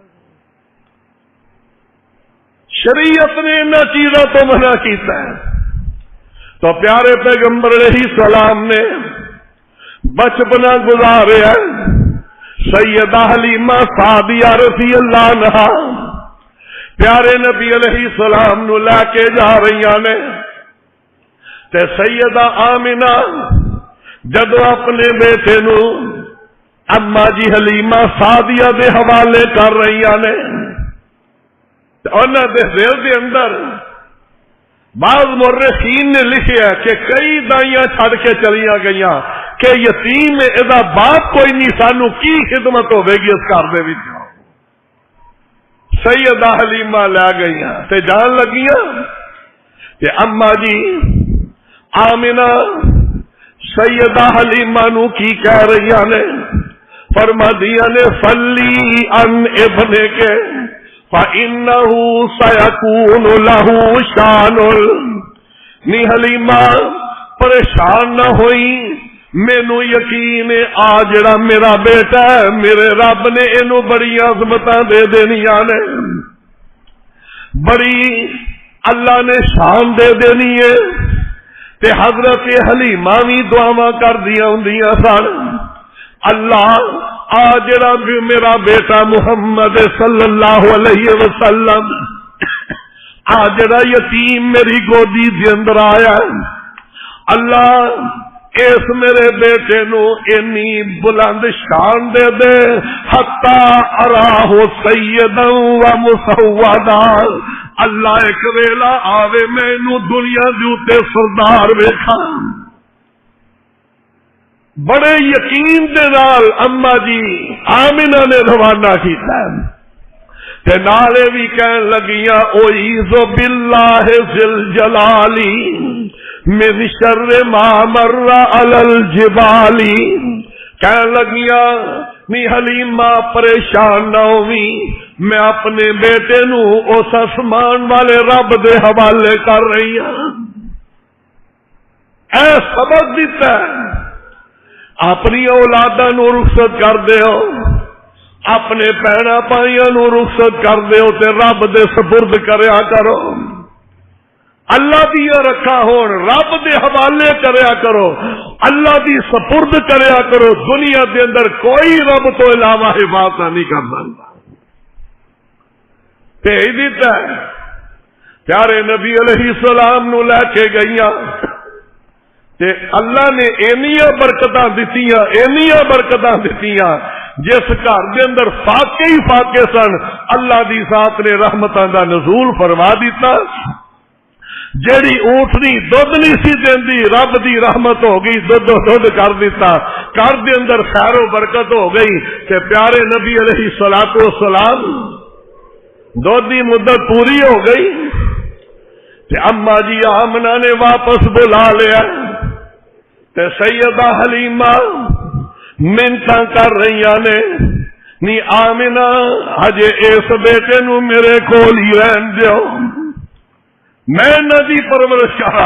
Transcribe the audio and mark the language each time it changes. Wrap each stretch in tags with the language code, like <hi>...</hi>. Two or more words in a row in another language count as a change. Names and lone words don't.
<pa>شریعت نے ان چیزوں تو منع کیتا ہے، تو پیارے پیغمبر علیہ السلام نے بچپنا گزاریا سیدہ حلیمہ سعدیہ</pa> <ar>رضی اللہ عنہا</ar> <pa>پیارے نبی</pa> <ar>علیہ السلام</ar> <pa>نو لے کے جا رہی نے، تے سیدہ آمنہ جدو اپنے بیٹے نو اما جی حلیمہ سعدیہ دے حوالے کر رہی نے، انہاں دے دل دے اندر بعض مورخین نے لکھیا کہ کئی دائیاں چھڑ کے چلیاں گئیاں کہ یتیم ادا باپ کوئی نہیں، سانو کی خدمت ہوے گی اس گھر دے وچ۔ سیدہ حلیمہ لے گئیاں تے جان لگیاں کہ اما جی آمنہ سیدہ حلیمہ نو کی کہہ رہی نے، فرما دیا نے</pa> <ar>فلی ان ابنے کے فَإِنَّهُ سَيَكُونُ لَهُ شَانٌ،</ar> <pa>نی حلیمہ پریشان نہ ہوئی، مینو یقین آ جڑا میرا بیٹا ہے میرے رب نے اینو بڑی عظمتاں دے دینیاں نے، بڑی اللہ نے شان دے دینی ہے۔ تے حضرت حلیمہ بھی دعاواں کر دیا ہوندیاں سن، اللہ آ جڑا بھی میرا بیٹا محمد</pa> <ar>صلی اللہ علیہ وسلم</ar> <pa>آ جڑا یتیم میری گودی دے اندر آیا، اللہ اس میرے بیٹے نو انی بلند شان دے دے</pa> <ar>حتی اراہ سیدا و مسودا،</ar> <pa>اللہ ایک ویلا آوے میں نو دنیا دے اوتے سردار ویکھاں۔ بڑے یقین دے نال اما جی آمنہ نے روانہ کیتا تے نالے بھی کہن لگیاں</pa> <ar>اعوذ باللہ ذل جلالی من شر ما مر علی الجبال،</ar> <pa>کہن لگیاں نی حلیمہ پریشان نہ ہوئی، میں اپنے بیٹے نو اس آسمان والے رب دے حوالے کر رہی ہوں۔ اے سبق دیتا ہے، اپنی اولاداں نو رخصت کر دیو، اپنے بہنا بھائیاں نو رخصت کر دیو تے رب دے سپرد کریا کرو، اللہ دیا رکھا ہون رب دے حوالے کریا کرو، اللہ دی سپرد کریا کرو، دنیا دے اندر کوئی رب تو علاوہ حفاظت نہیں کر سکتا۔ بھیج دیتا ہے، پیارے نبی</pa> <ar>علیہ السلام</ar> <pa>نو لے کے گئیاں تے اللہ نے اینیاں برکتاں دتیاں، اینیاں برکتاں دتیاں، جس گھر دے اندر فاقے ہی فاقے سن، اللہ دی ذات نے رحمتاں دا نزول فرما دیتا۔ جیڑی اونٹنی دودھ نہیں سی دیندی رب دی رحمت ہو گئی، دودھ کر دیتا، گھر دے اندر خیر و برکت ہو گئی تے پیارے نبی</pa> <ar>علیہ الصلوۃ والسلام</ar> <pa>دودھ دی مدت پوری ہو گئی تے اما جی آمنہ نے واپس بلا لیا تے سیدہ حلیمہ منتاں کر رہی نے، نی آمنہ ہجے اس بیٹے نو میرے کول ہی رہن دیو، میں ندی پرورش کرا۔</pa>